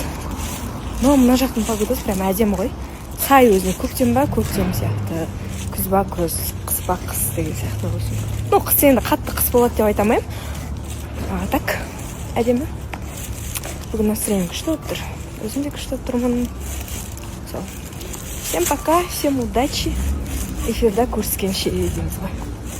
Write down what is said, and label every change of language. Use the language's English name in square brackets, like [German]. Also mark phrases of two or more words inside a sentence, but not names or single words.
[Kazakh] Но мына жақтың погодасы прям әдемі ғой. Сай өзіне көктем ба көктем сияқты, күз ба күз, қыс ба қыс деген сияқты ғой. Ну, қыс енді қатты қыс болады деп айта алмаймын. Так, әдемі. Бүгін настроение күшті болып тұр. Өзім де күшті тұрмын. [Russian] Всем пока, всем удачи. [Kazakh] Эфирда көріскенше дейміз ғой.